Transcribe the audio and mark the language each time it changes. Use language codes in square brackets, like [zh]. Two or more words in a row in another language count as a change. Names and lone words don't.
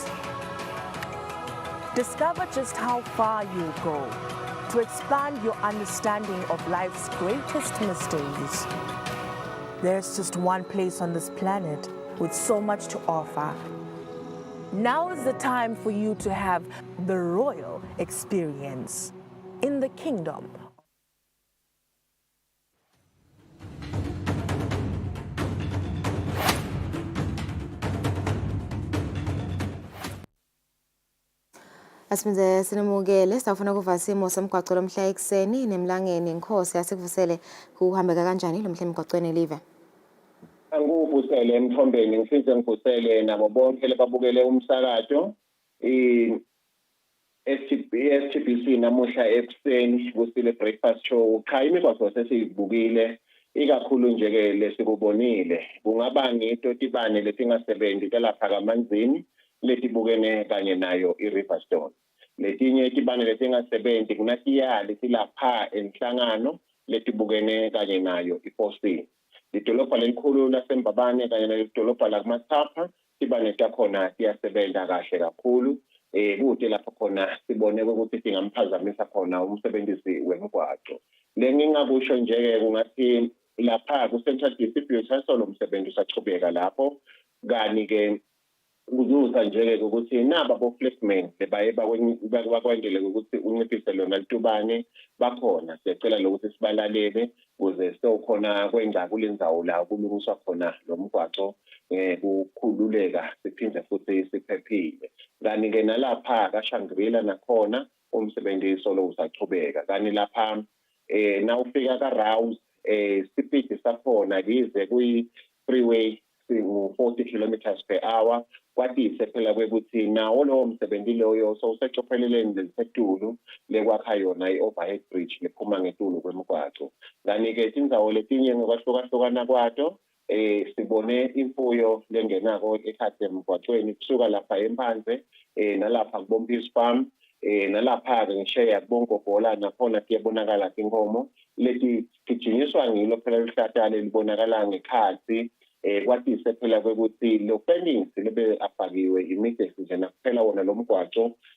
[en] Discover just how far you go to expand your understanding of life's greatest mysteries. There's just one place on this planet with so much to offer. Now is the time for you to have the royal experience in the kingdom. [ss] Asimenze sinemukele sawufuna kuva isimo semgwaqo lomhla ekseni nemlangeni inkosi yasikuvusele kuhambeka kanjani lo mhla emgwaqweni live. Anguvusele emthombeni ngifise ngivusele nabo bonke lebabukele umsakazo STBC namuhla ekuseni kusile [en] breakfast show [ss] cha imigwaqo sesiyibukile ikakhulu nje ke lesikubonile kungaba ngito tibane letingasebenzi telapha kamanzini letibukene kanye nayo iRiverstone letinye tibane letingasebenzi kunatiyali silapha enhlangano letibukene kanye nayo iFosi lidolobha lelikhulu laseMbabane kanye nedolobha lakuMathapha tibane takhona tiyasebenza kahle kakhulu kude lapho khona sibone ukuthi singamphazamisa khona umsebenzisi wemgwaqo lengingakusho nje ke kungathi lapha ku Central Distributor solo umsebenzi usachubeka lapho kani ke kuzuza nje ke ukuthi naba bo flexmen lebaye bakwendele ukuthi unciphise lona litubane bakhona siyacela lokuthi sibalalele kuze sokhona kwenza kulendzawo la kulungiswa khona lo mgwaqo kukhululeka siphinde futhi siphephile kani ke nalapha kaShangri-La nakhona umsebenzi solo usachubeka kani lapha nawufika kaRouse speed sakhona lize kuyi [en] freeway 40 kilometers per hour [ss] kwatise phela kwekuthi nawo lo msebenzi loyo so usecopheleleni lesetulu lekwakha yona i- [en] overhead bridge [ss] lephuma ngetulu kwemgwaqo kani ke indzawo letinye ngokwahlukahlukana kwato sibone imfuyo lengenako ekhade emgwaqweni kusuka lapha eMphandle nalapha kuBompisi Farm nalapha ke ngisheya kubongogola nakhona kuyabonakala inkomo leti gijinyiswa ngilo phela lihlata libonakala ngekhathi kwatise phela kwekuthi lo fencing lebe afakiwe immediately nje nakuphela wona lo mgwaqo